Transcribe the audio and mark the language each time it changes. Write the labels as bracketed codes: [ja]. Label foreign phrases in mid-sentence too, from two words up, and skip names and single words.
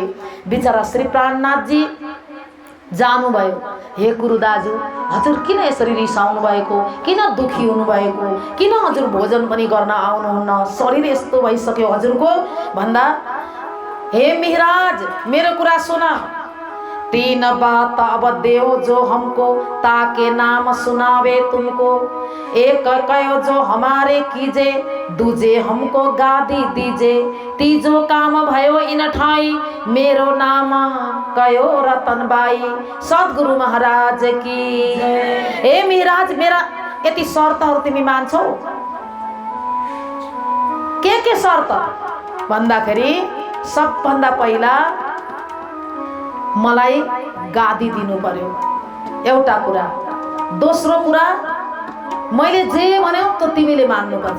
[ne] बिचरा श्री प्राणनाथजी जानुभयो। हे गुरु दाजु हजुर किन यसरी रिसाउनु भएको, किन दुखी हुनुभएको, किन हजुर भोजन पनि गर्न आउनुहुन्न, शरीर यस्तो भइसक्यो हजुरको भन्दा, हे मिहिराज मेरो कुरा सुन, [hi] तीन बात अब देव जो हमको, ताके नाम सुनावे तुमको। एक कहो जो हमारे कीजे, दूजे हमको गादी दीजे। तीजो काम भयो इन ठाई, मेरो नाम कयो रतनबाई। सद्गुरु महाराज की। [ne] हे मिहिराज मेरा यति शर्तहरू तिमी मान्छौ? के शर्त भन्दाखेरि सबभन्दा पहिला मलाई गादी दिनु पर्यो, एउटा कुरा। दोस्रो कुरा मैले जे भन्यो त्यो तिमीले मान्नुपर्छ।